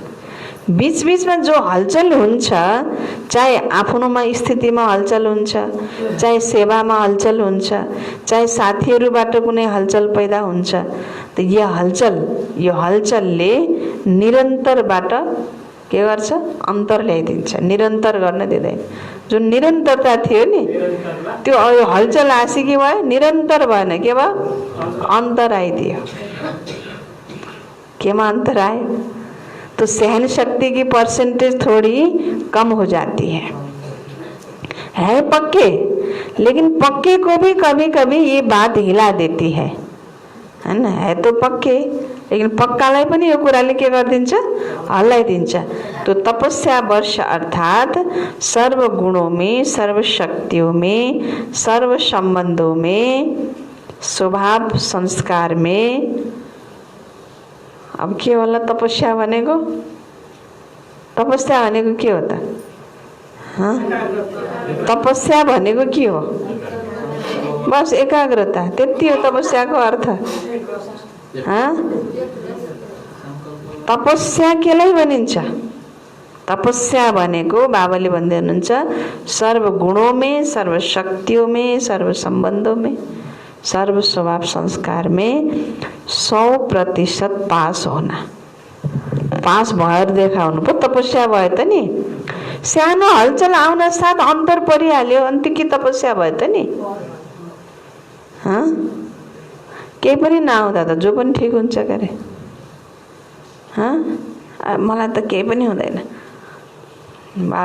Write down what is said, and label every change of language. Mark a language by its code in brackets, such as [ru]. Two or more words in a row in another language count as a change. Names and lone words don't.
[ne] बीचबीचमा जो हलचल हुन्छ, चाहे आफ्नोमा स्थितिमा हलचल हुन्छ, चाहे सेवामा हलचल हुन्छ, चाहे साथीहरूबाट कुनै हलचल पैदा हुन्छ, त यो हलचलले निरन्तरबाट के गर्छ? अन्तर ल्याइदिन्छ, निरन्तर गर्न दिँदैन। जुन निरन्तरता थियो नि, त्यो हलचल आसी के भयो? निरन्तर भएन, के भयो? अन्तर आइदियो। केमा अंतर आए? [hi] तो सहन शक्ति की परसेंटेज थोड़ी कम हो जाती है पक्के, लेकिन पक्के को भी कभी कभी ये बात हिला देती है ना? है तो पक्के, लेकिन [ne] पक्कालाई पनि यो कुराले के गरिदिन्छ? हल्लाइदिन्छ। [hi] तो तपस्या वर्ष अर्थात सर्व गुणों में, सर्व शक्तियों में, सर्व संबंधों में, स्वभाव संस्कार में। [ne] अब के होला तपस्या भनेको? तपस्या भनेको के हो त? तपस्या भनेको के हो? बस एकाग्रता, त्यति हो तपस्याको अर्थ। तपस्या केलाई भनिन्छ? तपस्या भनेको बाबाले भन्दै हुनुहुन्छ [hi] सर्व गुणों में, सर्व शक्तियों में, सर्व संबंधों में, सर्व स्वभाव संस्कार में 100% पास होना। [ne] पास भएर देखाउनु पो तपस्या भयो त नि। सानो हलचल आउन साथ अन्तर परिहाल्यो अनि त्यो के तपस्या भयो त नि? केही पनि नआउँदा त जो पनि ठिक हुन्छ के अरे? मलाई त केही पनि हुँदैन बाबा।